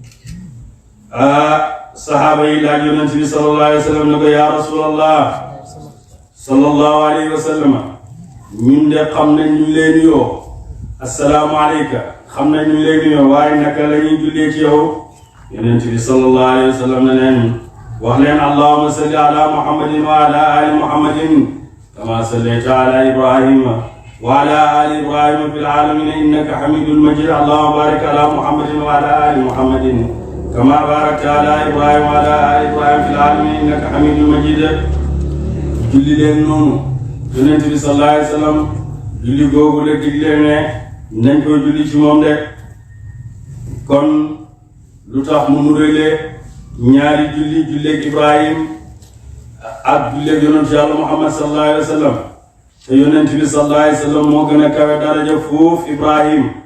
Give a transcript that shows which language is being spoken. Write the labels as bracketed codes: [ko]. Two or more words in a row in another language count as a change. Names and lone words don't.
[wo] sahaaba yi laaj yonent bi sallallahu alayhi wa sallam ne ko [ar] يا رسول الله صلى الله عليه وسلم [wo] ñun de xam nañ ñu lay nuyoo [ar] السلام عليك [wo] xam nañ ñu lay nuyoo waaye naka la ñuy jullee ci yow yonent bi [ar] صلى الله عليه وسلم [wo] ne leen wax leen [ar] اللهم صل على محمد وعلى آل محمد كما صليت على إبراهيم وعلى آل إبراهيم في العالمين إنك حميد مجيد. اللهم بارك على محمد وعلى آل محمد كما باركت على إبراهيم وعلى آل إبراهيم في العالمين إنك حميد مجيد. [wo] julli leen noonu Yonent bi [ar] صلى الله عليه وسلم [wo] julli googu la digle ne nañ koy julli ci moom de kon lu tax mu nurale ñaari julleeg Ibrahim ak julleeg Yonent Yàlla Muhammad [ar] صلى الله عليه وسلم [wo] te yonent bi [ar] صلى الله عليه وسلم [wo] moo gën a kawe daraja foofu Ibrahim